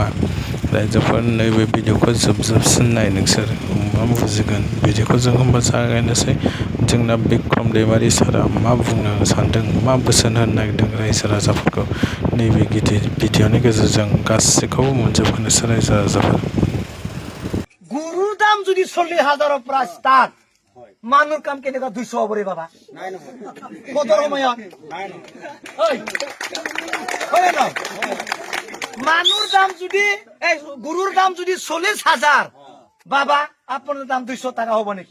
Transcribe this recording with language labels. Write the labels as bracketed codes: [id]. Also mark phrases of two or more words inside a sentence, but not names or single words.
[brx] रायजोफोर नैबे भिडिअखौ जोबजासिम नाय नोंसोर मा बुजिगोन। भिडिअखौ जों होमबा जागायनोसै। जोंना बिक्रम दैमारि सारा मा बुंनो सानदों, मा बोसोन होनो नागिरदों रायजो राजाफोरखौ नैबे गिदिर भिडिअनि गेजेरजों गासैखौबो मोनजोबहोनोसै रायजो राजाफोर। [as] গৰুৰ দাম যদি 40,000ৰ পৰা ষ্টাৰ্ট, মানুহৰ কাম কেনেকুৱা 200 হ'ব ৰে বাবা? কদৰ সময়ত মানুহৰ দাম যদি গৰুৰ দাম যদি 40,000, বাবা আপোনাৰ দাম 200 টাকা হ'ব নেকি?